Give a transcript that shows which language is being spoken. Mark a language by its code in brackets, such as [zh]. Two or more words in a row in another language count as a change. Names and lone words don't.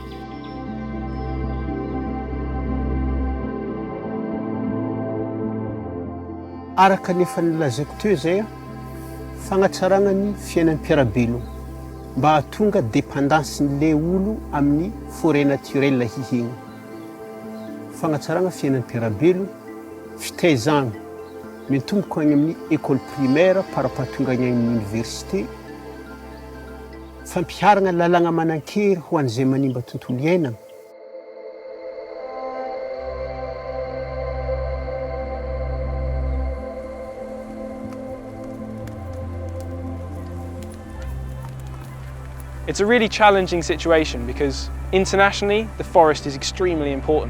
[mg] Araka nefa nilazaiko teo zay fagnatsarana ny fiainam-piarabelogno mba hahatonga dépendance n'le olo amin'ny [fr] forêt naturelle [mg] hihigna. Fagnatsarana fiainam-piarabelogno, fitaizana mitomboka agny amin'ny [fr] école primaire [mg] parapahatonga agny amin'ny université, fampiharana lalagna manan-kery ho an'izay manimba tontolo iainana. [en] It's a really challenging situation because internationally the forest is extremely important.